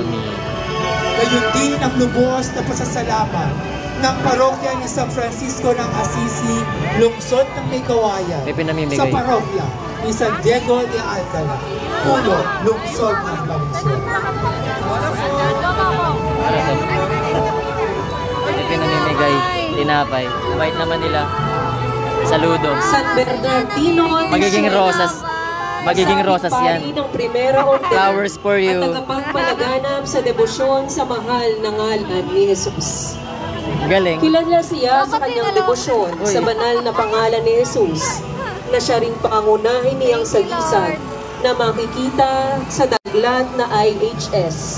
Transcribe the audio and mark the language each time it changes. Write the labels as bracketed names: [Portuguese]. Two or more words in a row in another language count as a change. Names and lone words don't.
[Filipino] gayon din ang lubos na pasasalamat ng parokya ni San Francisco ng Assisi, lungsod ng May Kawayan, May pinamimigay. sa parokya ni San Diego de Alcala, pulo, lungsod ng Valenzuela. May pinamimigay, tinapay. Bait naman nila. Saludo. San Bernardino de Magiging Siena, rosas. Magiging rosas kasaping pari yan. ng Primera Orden [English] Flowers for you. [Filipino] at tagapagpalaganap sa debosyon sa mahal na ngalan ni Jesus. Galing. Kilala siya sa kanyang debosyon Uy. sa banal na pangalan ni Jesus, na siya ring pangunahin niyang sagisag na makikita sa daglat na IHS.